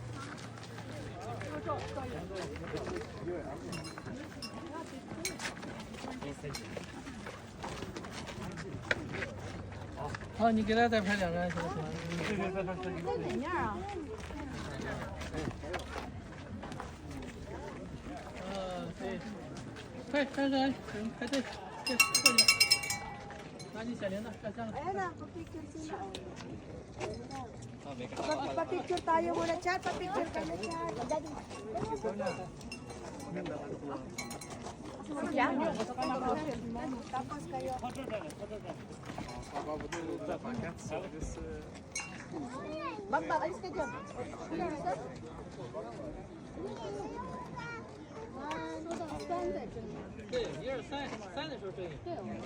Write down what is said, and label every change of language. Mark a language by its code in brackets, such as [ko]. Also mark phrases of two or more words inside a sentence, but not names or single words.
[zh] 好，你给他再拍2张行不行？哪样啊？对，快，快点，排队，对，过去，拿你小铃铛，上香了。 [tl] Ayan na, pa-picture sila. Pa-picture tayo muna, chat. Pa-picture ka na, chat. Tapos kayo. Bamba, alis ka dyan. Standard. [zh] 对，1、2、3，3的时候正影。对。